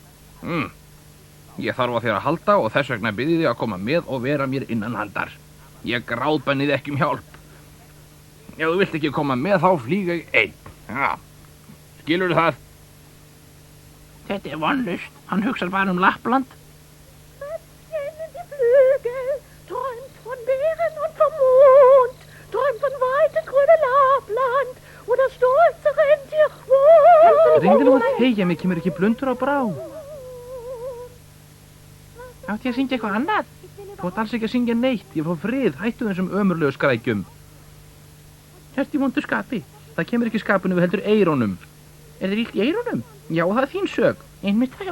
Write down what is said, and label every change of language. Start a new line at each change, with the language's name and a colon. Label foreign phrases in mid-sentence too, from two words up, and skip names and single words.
Icelandic: Ég þarf á þér að halda og þess vegna bið ég þig að koma með og vera mér innan handar. Ég gráðbænni þig ekki hjálp. Ef þú vilt ekki koma með þá flýg ég einn. Já. Skilurðu það? Þetta er vonlaust. Hann hugsar bara Lappland.
German: Kennen die Flügel, träumt von Bären und vom Mond, träumt von weitem grüne Lappland, wo das stolze Rentier wohnt.
Icelandic: Reyndu nú að þegja mig, kemur ekki blundur á brá. Átti ég að syngja eitthvað annað? Þú átt alls ekki að syngja neitt, ég fór frið, hættu þessum ömurlegu skrækjum. Ertu í vondu skapi? Það kemur ekki skapinu við heldur eyrunum. Er þér illt í eyrunum? Já, það er þín sög. Einmitt það, já.